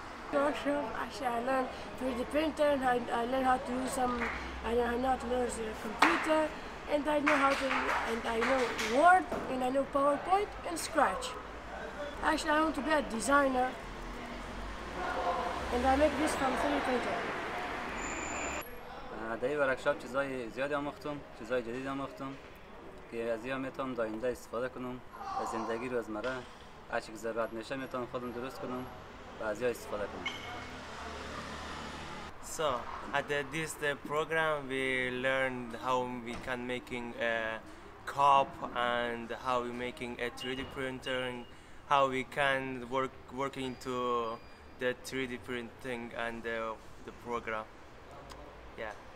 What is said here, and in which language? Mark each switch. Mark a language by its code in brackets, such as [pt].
[en] Workshop, actually I learned 3D printer and I learned how to use I learned how to use the computer, and I know Word, and I know PowerPoint and Scratch. Actually I want to be a designer, and I make this from 3D printer. [fa] در این ورکشاپ چیزای زیادی آموختم، چیزای جدید آموختم که از این میتونم در آینده استفاده کنم و زندگی روزمره هر چی که ضرورت میشه میتونم خودم درست کنم و از این استفاده کنم. [en] So at this program we learned how we can making a cup and how we making a 3D printer, how we can working to the 3D printing and the program. Yeah.